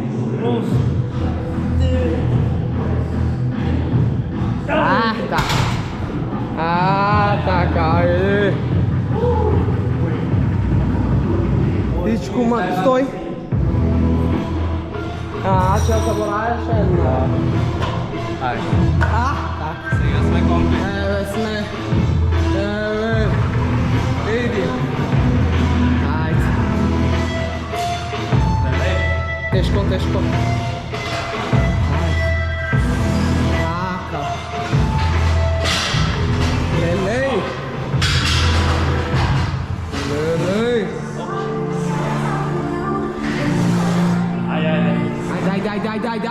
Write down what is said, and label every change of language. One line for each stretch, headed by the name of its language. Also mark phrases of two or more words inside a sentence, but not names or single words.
Macedonian: Tak, ajde. Dičku, stoj. Če zaboravljaš eno? Aj. Tak. Сега сме компли. Sme. Vidi. Ajde. Teško. Taka. Lelej. Aj.